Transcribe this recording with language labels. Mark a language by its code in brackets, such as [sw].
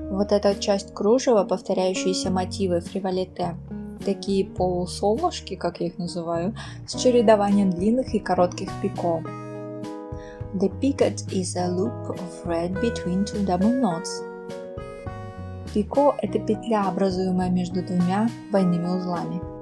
[ru] Вот эта часть кружева, повторяющиеся мотивы фриволите. Такие полусолнышки, как я их называю, с чередованием длинных и коротких пико. [en] The picket is a loop of thread between two double knots. [ru] Пико – это петля, образуемая между двумя двойными узлами.